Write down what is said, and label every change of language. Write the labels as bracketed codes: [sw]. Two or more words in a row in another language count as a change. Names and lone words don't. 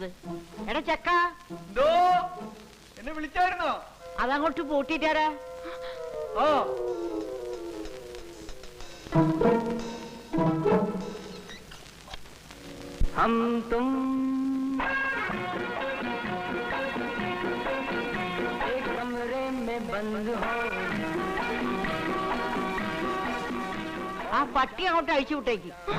[ml] എടാ ചക്ക, എന്നെ വിളിച്ചായിരുന്നോ? അതങ്ങോട്ട് പൂട്ടിട്ടാരാ? ഓ, [hi] हम तुम एक कमरे में बंद [ml] ആ പട്ടി അങ്ങോട്ട് അഴിച്ചു വിട്ടേക്ക്.